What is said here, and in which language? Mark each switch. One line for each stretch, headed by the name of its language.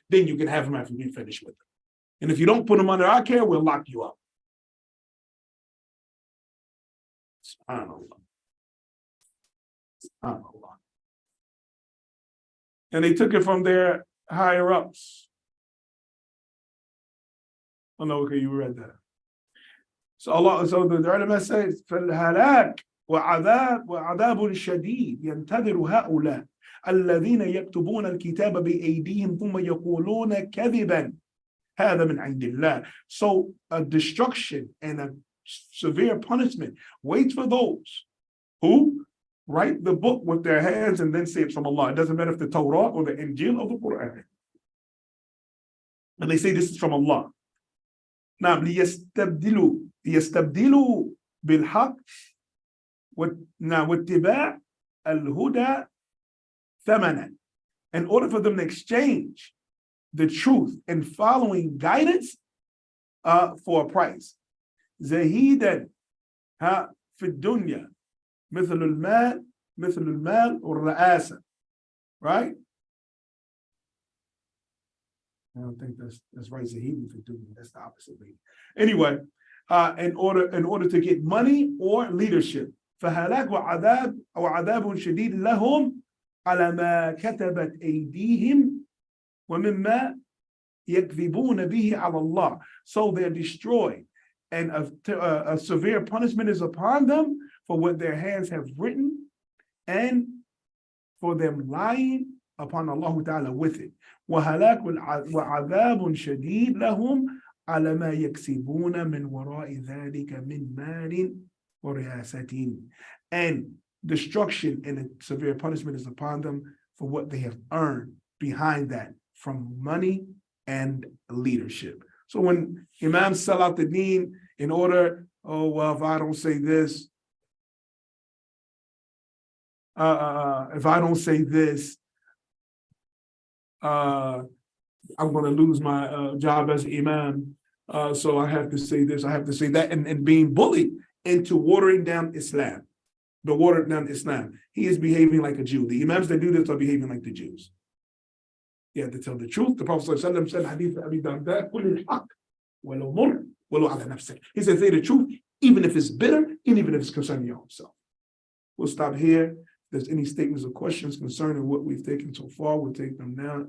English: Then you can have them after you finish with them. And if you don't put them under our care, we'll lock you up. SubhanAllah. And they took it from their higher ups. Oh no, okay, you read that. So the ulama says,
Arabic: فَالْهَلَاكُ وَعَذَابٌ شَدِيدٌ يَنْتَظِرُ هَؤُلَاءِ الَّذِينَ يَكْتُبُونَ الْكِتَابَ بِأَيْدِيهِمْ ثُمَّ يَقُولُونَ كَذِبًا هَذَا مِنْ عِنْدِ اللَّهِ.
English: So a destruction and a severe punishment waits for those who write the book with their hands and then say it's from Allah. It doesn't matter if the Torah or the Injil or the Quran. And they say this is from Allah. Now,
Arabic: ليستبدلوا بالحق واتباع الهدى ثمنا.
English: In order for them to exchange the truth and following guidance for a price.
Arabic: زهيدا في الدنيا مثل المال والرئاسة.
English: Right? I don't think that's right. Zahidan for dunya. That's the opposite. Anyway, in order to get money or leadership.
Arabic: فهلاك وعذاب شديد لهم على ما كتبت أيديهم ومما يكذبون به على الله.
English: So they're destroyed, and a severe punishment is upon them for what their hands have written and for them lying upon Allah Ta'ala with it.
Arabic: وهلاك وعذاب شديد لهم على ما يكسبون من وراء ذلك من مال ورياسة.
English: And destruction and a severe punishment is upon them for what they have earned behind that from money and leadership. So when imams sell out the deen in order, if I don't say this, if I don't say this, I'm going to lose my job as imam. So I have to say this, I have to say that, and being bullied into watering down Islam. The watered down Islam. He is behaving like a Jew. The imams that do this are behaving like the Jews. You have to tell the truth. The Prophet ﷺ said, Hadith Abi Darda,
Arabic: قُلِ الْحَقِّ وَلَوْ مُرْ وَلَوْ عَلَى نَفْسِكَ.
English: He said, say the truth, even if it's bitter, and even if it's concerning your own self. We'll stop here. If there's any statements or questions concerning what we've taken so far, we'll take them now.